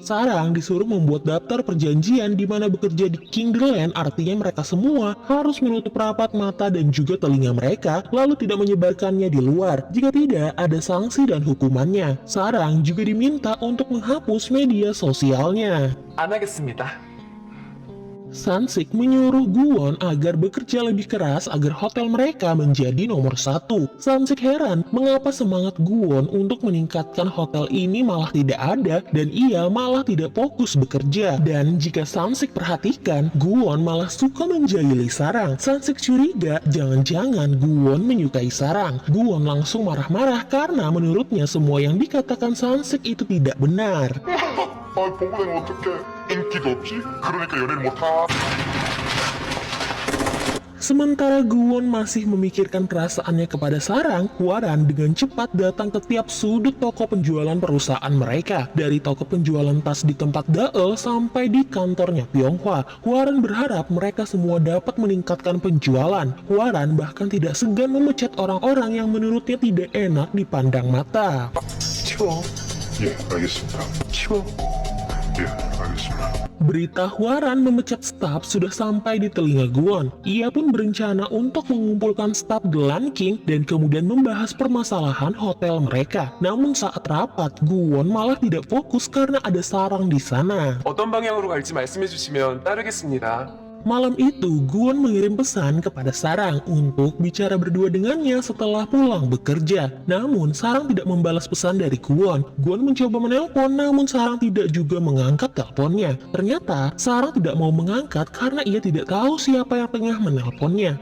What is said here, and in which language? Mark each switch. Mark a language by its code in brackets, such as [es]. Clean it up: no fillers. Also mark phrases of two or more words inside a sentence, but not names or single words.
[id] Sarang disuruh membuat daftar perjanjian di mana bekerja di King The Land, artinya mereka semua harus menutup rapat mata dan juga telinga mereka, lalu tidak menyebarkannya di luar. Jika tidak, ada sanksi dan hukumannya. Sarang juga diminta untuk menghapus media sosialnya. [ko] 안 하겠습니다. [id] Sansik menyuruh Guwon agar bekerja lebih keras agar hotel mereka menjadi nomor satu. Sansik heran mengapa semangat Guwon untuk meningkatkan hotel ini malah tidak ada dan ia malah tidak fokus bekerja. Dan jika Sansik perhatikan, Guwon malah suka menjahili Sarang. Sansik curiga jangan-jangan Guwon menyukai Sarang. Guwon langsung marah-marah karena menurutnya semua yang dikatakan Sansik itu tidak benar. [ko] 아, 보고 내가 어떡해. 인기도 없지? 그러니까 연애를 못하. [id] Sementara Guwon masih memikirkan perasaannya kepada Sarang, Hwaran dengan cepat datang ke tiap sudut toko penjualan perusahaan mereka. Dari toko penjualan tas di tempat Daeul sampai di kantornya Pyonghwa, Hwaran berharap mereka semua dapat meningkatkan penjualan. Hwaran bahkan tidak segan memecat orang-orang yang menurutnya tidak enak dipandang mata. [ko] 치워. 예, 알겠습니다. 치워. 예, 알겠습니다. [id] Berita Hwaran memecat staf sudah sampai di telinga Guwon. Ia pun berencana untuk mengumpulkan staf The Land King dan kemudian membahas permasalahan hotel mereka. Namun saat rapat, Guwon malah tidak fokus karena ada Sarang di sana. [ko] 어떤 방향으로 갈지 말씀해주시면 따르겠습니다. [id] Malam itu, Gwon mengirim pesan kepada Sarang untuk bicara berdua dengannya setelah pulang bekerja. Namun, Sarang tidak membalas pesan dari Gwon. Gwon mencoba menelpon, namun Sarang tidak juga mengangkat teleponnya. Ternyata, Sarang tidak mau mengangkat karena ia tidak tahu siapa yang tengah menelponnya.